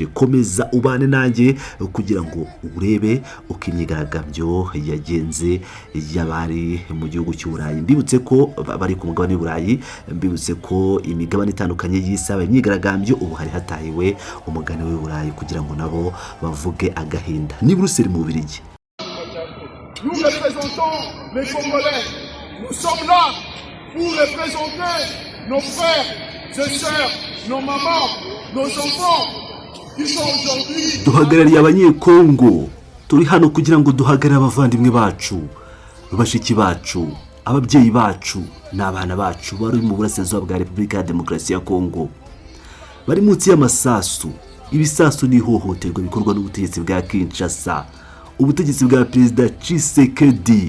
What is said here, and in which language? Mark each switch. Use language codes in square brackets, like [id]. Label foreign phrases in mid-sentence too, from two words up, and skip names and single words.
[rw] Komeza ubane nanjye kugira ngo urebe uko imyigaragambyo yagenze y'abari mu gihugu cy'u Burayi. Mbibutse ko bari ku mugabane w'u Burayi, mbibutse ko imigabane itandukanye y'isaba imyigaragambyo ubu hari hatahiwe umugani w'u Burayi kugira ngo nabo bavuge agahinda. Ni Bruxelles mu Bubiligi. [fr] Nous représentons les Congolais. Nous sommes là pour représenter nos frères et sœurs, nos mamans, nos enfants qui sont aujourd'hui. [rw] Duhagarariye abanyekongo, turi hano kugira ngo duhagarare abavandimwe bacu, bashiki bacu, ababyeyi bacu n'abana bacu bari mu burasirazuba bwa Repubulika ya Demokarasi ya Kongo, bari munsi y'amasasu. Ibisasu ni ihohoterwa bikorwa n'ubutegetsi bwa Kinshasa, ubutegetsi bwa Perezida Tshisekedi.